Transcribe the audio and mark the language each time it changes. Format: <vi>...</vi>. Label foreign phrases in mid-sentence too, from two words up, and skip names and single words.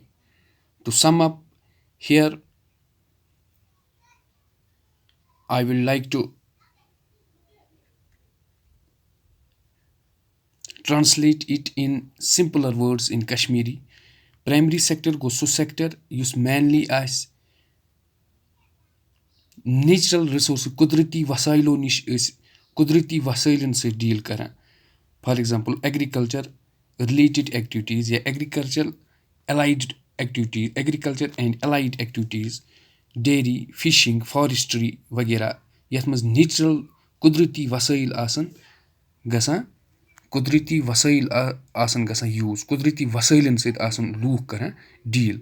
<en>To sum up here, I will like to translate it in simpler words in Kashmiri. Primary sector</en> <ks>گوٚو سُہ sector یُس mainly آسہِ</ks> <en>natural resources</en> <ks>قُدرتی وسایلو نِش أسۍ قُدرتی وسٲیلن سۭتۍ ڈیٖل کران.</ks> <en>for example agriculture related activities</en> <ks>یا</ks> <en>agriculture allied activities, agriculture and allied activities, dairy, fishing, forestry</en> <ks>وغیرہ, یَتھ منٛز نیچرل قُدرتی وسٲیِل آسان گژھان, قُدرتی وسٲیِل آسان گژھان یوٗز, قُدرتی وسٲیلن سۭتۍ آسان لوٗکھ کران ڈیٖل.</ks>